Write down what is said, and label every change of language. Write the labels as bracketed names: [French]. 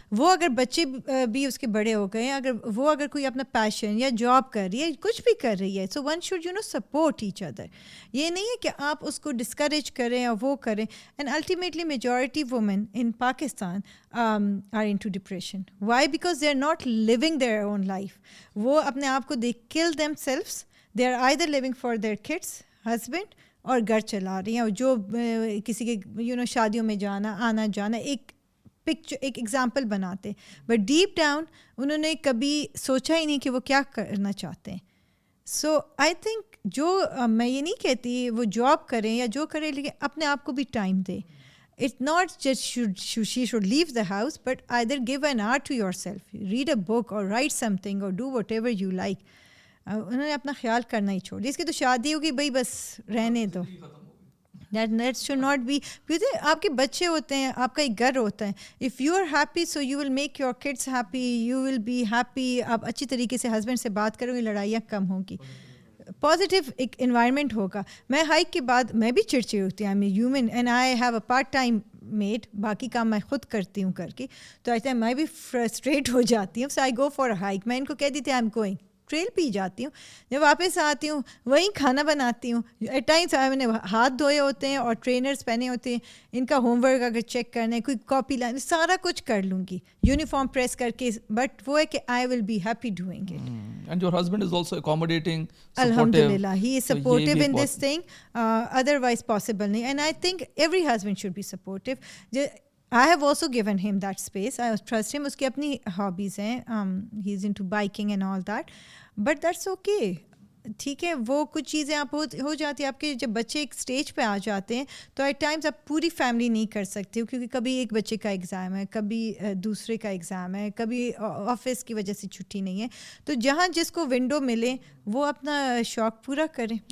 [Urdu] وہ اگر بچے بھی اس کے بڑے ہو گئے, اگر کوئی اپنا پیشن یا جاب کر رہی ہے, کچھ بھی کر رہی ہے, [English] So one should support each other. [Urdu] یہ نہیں ہے کہ آپ اس کو ڈسکریج کریں اور وہ کریں. [English] And ultimately majority women in Pakistan are into depression. Why? Because they are not living their own life. [Urdu] وہ اپنے آپ کو [English] They kill themselves. They are either living for their kids, husband, [Urdu] اور گھر چلا رہی ہیں, اور جو کسی کے شادیوں میں جانا آنا جانا ایک پکچر, ایک ایگزامپل بناتے, [English] but deep down [Urdu] انہوں نے کبھی سوچا ہی نہیں کہ وہ کیا کرنا چاہتے ہیں. [English] so I think [Urdu] میں یہ نہیں کہتی وہ جاب کریں یا جو کریں, لیکن اپنے آپ کو بھی time they. [English] It's not just she should leave the house, but either give an hour to yourself, read a book or write something or do whatever you like. [Urdu] انہوں نے اپنا خیال کرنا ہی چھوڑ دیا. اس کی تو شادی ہوگی بھائی, بس رہنے دو. [English] That should not be. [Urdu] کیونکہ آپ کے بچے ہوتے ہیں, آپ کا ایک گھر ہوتا ہے. [English] If you are happy, so you will make your kids happy, you will be happy. [Urdu] آپ اچھی طریقے سے ہسبینڈ سے بات کرو گے, لڑائیاں کم ہوں گی, پازیٹیو ایک انوائرمنٹ ہوگا. میں ہائیک کے بعد میں بھی چڑچڑی ہوتی ہوں. [English] I'm a human and I have a part time maid, [Urdu] باقی کام میں خود کرتی ہوں کر کے, تو ایسا میں بھی فرسٹریٹ ہو جاتی ہوں. [English] So I go for a hike. [Urdu] میں ان کو کہہ دیتی [English] I'm going, [Urdu] ٹریل پی جاتی ہوں. جب واپس آتی ہوں وہیں کھانا بناتی ہوں. ایٹ ٹائمس میں نے ہاتھ دھوئے ہوتے ہیں اور ٹرینرز پہنے ہوتے ہیں, ان کا ہوم ورک اگر چیک کرنا ہے, کوئی کاپی لانا, سارا کچھ کر لوں گی, یونیفارم پریس کر کے. [English] but [Urdu] وہ ہے کہ [English] I will be happy doing it. And your husband is also accommodating. الحمدللہ he is supportive in this thing, otherwise possible [Urdu] نہیں. [English] And I think every husband should be supportive. I have also given him that space. I trust him. [Urdu] اس کی اپنی hobbies ہیں, [English] he is into biking and all that, but that's okay. [Urdu] ٹھیک ہے وہ کچھ چیزیں آپ ہو جاتی ہیں آپ کے. جب بچے ایک اسٹیج پہ آ جاتے ہیں تو ایٹ ٹائمز آپ پوری فیملی نہیں کر سکتے کیونکہ کبھی ایک بچے کا ایگزام ہے, کبھی دوسرے کا ایگزام ہے, کبھی آفس کی وجہ سے چھٹی نہیں ہے. تو جہاں جس کو ونڈو ملے وہ اپنا شوق پورا کریں.